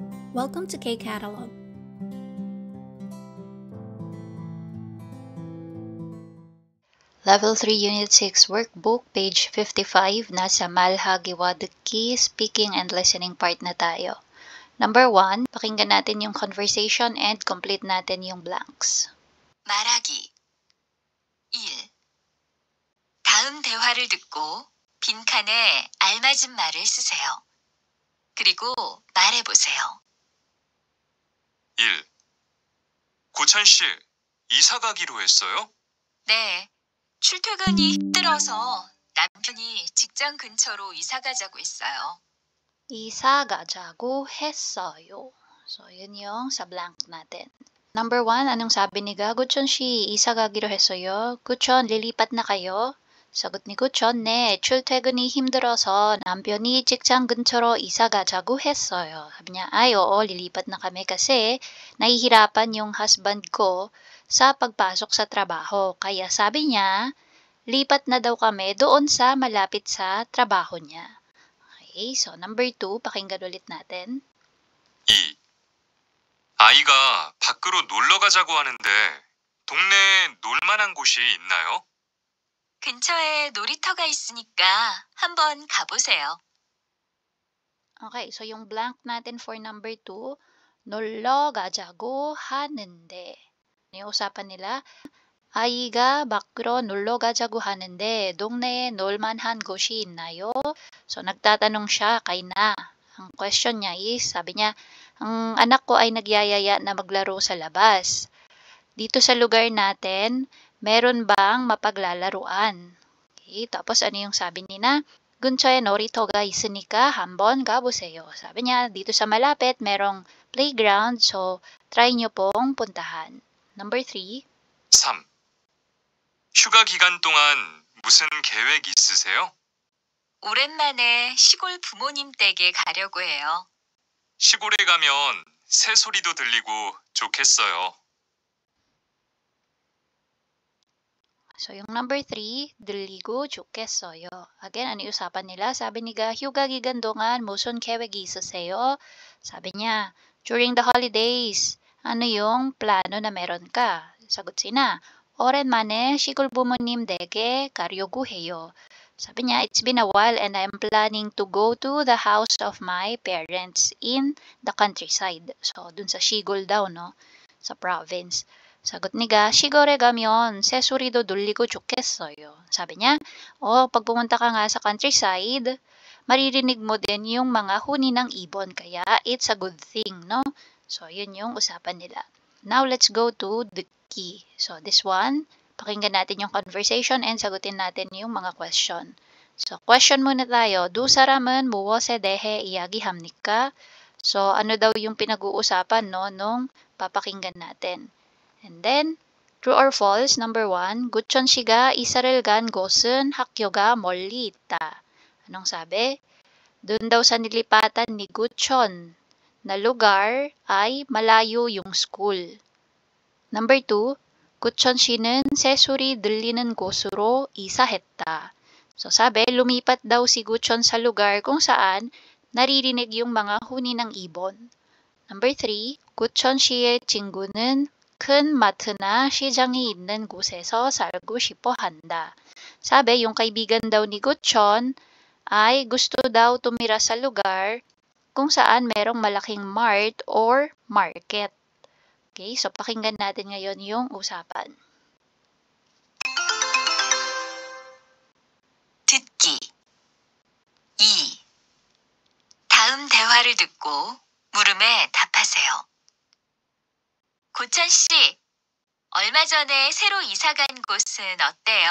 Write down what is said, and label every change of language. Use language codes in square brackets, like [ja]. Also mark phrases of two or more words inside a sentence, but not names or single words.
[en] Welcome to K-Catalog. Level 3 Unit 6 Workbook, page 55, [tl] nasa Malhagiwadki [en] speaking and listening part [tl] na tayo. Number 1, pakinggan natin yung conversation and complete natin yung blanks. [ko] 말하기 1. 다음 대화를 듣고 빈칸에 알맞은 말을 쓰세요. 그리고 말해보세요. 1. 고찬 씨, 이사 가기로 했어요? 네, 출퇴근이 힘들어서 남편이 직장 근처로 이사 가자고 했어요. 이사 가자고 했어요. [tl] So, yun yung sa blank natin. Number 1, anong sabi ni Ga? [ko] Guchon 씨, 이사 가기로 했어요. [tl] Guchon, lilipat na kayo? 사got ni 구천, [ko] 네, 출퇴근이 힘들어서 남편이 직장 근처로 이사 가자고 했어요. [tl] Sabi niya, ay oo, lilipat na kami kasi nahihirapan yung husband ko sa pagpasok sa trabaho. Kaya sabi niya, lipat na daw kami doon sa malapit sa trabaho niya. Okay, so number 2, pakinggan ulit natin. 2. [ko] 아이가 밖으로 놀러 가자고 하는데 동네에 놀만한 곳이 있나요? 근처에 놀이터가 있으니까 한번 가보세요. [tl] Okay, so yung blank natin for number 2, [ko] 놀러 가자고 하는데. [tl] Yung usapan nila, [ko] 아이가 밖으로 놀러 가자고 하는데 동네에 놀만한 곳이 있나요? [tl] So nagtatanong siya kay Na. Ang question niya is, sabi niya, ang anak ko ay nagyayaya na maglaro sa labas. Dito sa lugar natin, meron bang mapaglalaruan? Okay, tapos ano yung sabi ni Na? [ko] 근처에 놀이터가 있으니까 한번 가보세요. [tl] Sabi niya, dito sa malapit, merong playground, so try nyo pong puntahan. Number 3. 3. [ko] 휴가 기간 동안 무슨 계획 있으세요? 오랜만에 시골 부모님 댁에 가려고 해요. 시골에 가면 새소리도 들리고 좋겠어요. [tl] So, yung number 3, [ko] 들리고 좋겠어요. [tl] Again, ano yung usapan nila? Sabi niya, [ko] 휴가 기간 동안 무슨 계획이 있으세요? [tl] Sabi niya, [en] during the holidays, [tl] ano yung plano na meron ka? Sagot si Na, [ko] 오랜만에 시골 부모님 댁에 가려고 해요. [tl] Sabi niya, [en] it's been a while and I'm planning to go to the house of my parents in the countryside. [tl] So, dun sa 시골 daw, no? Sa province. Sagot ni Ga, [ko] 시골에 가면 새소리도 들리고 좋겠어요. [tl] Sabi niya, pag pumunta ka nga sa countryside, maririnig mo din yung mga huni ng ibon, kaya [en] it's a good thing, [tl] no? So, yun yung usapan nila. [en] Now, let's go to the key. So, this one, [tl] pakinggan natin yung conversation and sagutin natin yung mga question. So, question muna tayo. [ko] 두 사람은 무엇에 대해 이야기합니까? [tl] So, ano daw yung pinag-uusapan, no, nung papakinggan natin. [en] And then, true or false, number 1, [ko] 구천 씨가 이사를 간 곳은 학교가 멀리 있다. [tl] Anong sabi? Doon daw sa nilipatan ni Guchon na lugar ay malayo yung school. [en] Number 2, [ko] 구천 씨는 새소리 들리는 곳으로 이사했다. [tl] So sabi, lumipat daw si Guchon sa lugar kung saan naririnig yung mga huni ng ibon. [en] Number 3, [ko] 구천 씨의 친구는 큰 마트나 시장이 있는 곳에서 살고 싶어 한다. [tl] Sabi, yung kaibigan daw ni Guchon ay gusto daw tumira sa lugar kung saan merong malaking mart or market. Okay, so pakinggan natin ngayon yung usapan. [ko] 듣기 2. 다음 대화를 듣고 물음에 답하세요. 고찬 씨, 얼마 전에 새로 이사 간 곳은 어때요?